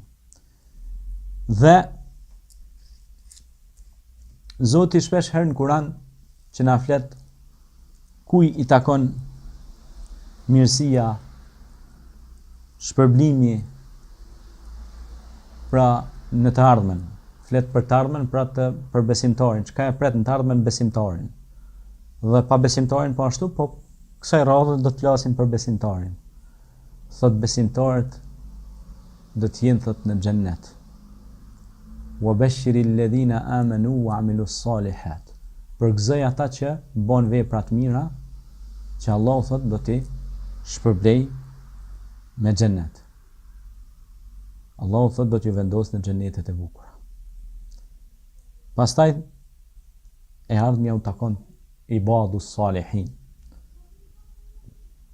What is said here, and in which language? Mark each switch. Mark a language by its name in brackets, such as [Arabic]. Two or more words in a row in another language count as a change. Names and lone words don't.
[Albanian] Dhe Zoti shpesh herë në Kur'an që na flet kuj i takon mirësia, shpërblimi, pra në të ardhmen, flet për të ardhmen, pra për besimtarin, çka e pret në të ardhmen besimtarin. Dhe pa besimtarin po ashtu, po kësaj radhe do të flasim për besimtarin. Thot besimtarët do të jenë thot në xhennet. [Arabic] وبشر الذين آمنوا وعملوا الصالحات. [Albanian] Përgëzoj ata që bën vepra të mira, që Allah thot do t'i shpërblej me xhennet. Allah thot do t'ju vendos në xhennetet e bukura. Pastaj e ardhmja u takon [Arabic] عباد الصالحين.